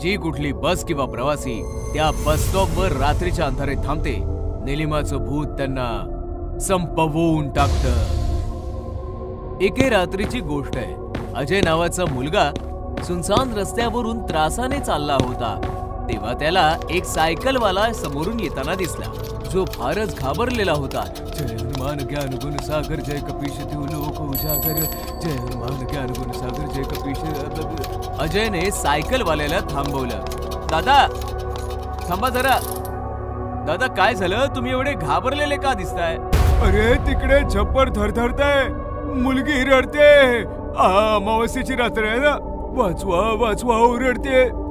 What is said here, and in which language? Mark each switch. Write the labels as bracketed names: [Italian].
[Marathi] जी कुठली बस किंवा प्रवासी त्या बस स्टॉपवर रात्रीच्या अंधारात थांबते, निलिमाचं भूत त्यांना संपवून टाकतं. एके रात्रीची गोष्ट आहे. अजय नावाचा मुलगा सुनसान रस्त्यावरून त्रासाने चालला होता. तेव्हा त्याला एक सायकलवाला समोरून येताना दिसला, जो फारच घाबरलेला होता. [Awadhi] जय हनुमान ज्ञान गुण सागर जय कपीश देव लोक उजागर, जय हनुमान ज्ञान गुण सागर जय कपीश. [Marathi] अजयने सायकलवाल्याला थांबवलं. दादा थांबा जरा. दादा काय झालं? तुम्ही एवढे घाबरलेले का दिसताय? अरे तिकडे छप्पर थरथरतंय, मुलगी रडते. अमावस्येची रात्र आहे ना. वाचवा वाचवा ओरडते.